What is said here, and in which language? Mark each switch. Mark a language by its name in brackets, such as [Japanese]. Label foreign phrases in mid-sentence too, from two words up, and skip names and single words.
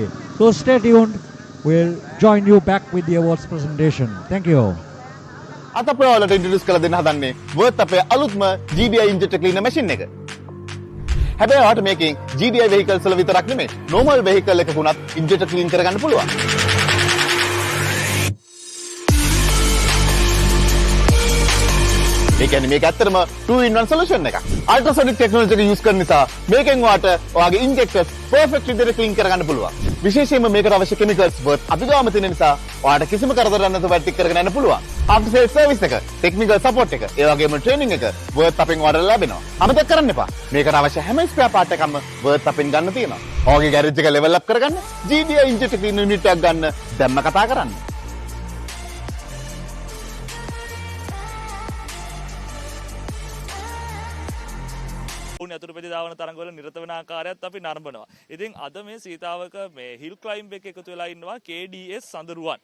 [English] So stay tuned. We'll join you back with the awards presentation. Thank you. [Sinhala] අත අපේ ඔයාලට ඉන්ට්‍රොඩියුස් කරලා දෙන්න හදන්නේ වර්ත් අපේ අලුත්ම [English] GBI injector cleaner machine [Sinhala] එක. හැබැයි ඔයාලට මේකෙන් [English] GBI vehicles [Sinhala] වල විතරක් නෙමෙයි [English] normal vehicle [Sinhala] එකකුණත් [English] injector clean [Sinhala] කරගන්න පුළුවන්. ඒ කියන්නේ මේක ඇත්තටම [English] 2-in-1 solution [Sinhala] එකක්. [English] ultrasonic technology [Sinhala] එක use කරන නිසා මේකෙන් ඔයාලට ඔයාගේ [English] injectors perfect [Sinhala] විදිහට clean කරගන්න පුළුවන්. විශේෂයෙන්ම මේකට අවශ්‍ය chemicals worth අභිගාම තියෙන නිසා ඔයාලට කිසිම කරදරයක් නැතුව වැඩ ටික කරගෙන යන්න පුළුවන්. [English] after sales service [Sinhala] එක, [English] technical support [Sinhala] එක, ඒ වගේම training එක worth අපෙන් ඔයාලට ලැබෙනවා. අමතක කරන්න එපා. මේකට අවශ්‍ය හැම [English] spare part [Sinhala] එකක්ම worth අපෙන් ගන්න තියෙනවා. ඔයාගේ garage එක [English] level up [Sinhala] කරගන්න [English] GBI injector cleaner unit [Sinhala] එකක් ගන්න දැම්ම කතා කරන්න. යතුරුපැදි දාවන තරඟවල නිරත වෙන ආකාරයත් අපි නරඹනවා. ඉතින් අද මේ සීතාවක මේ [English] hill climb [Sinhala] එකේ එකතු වෙලා ඉන්නවා KDS සඳරුවන්.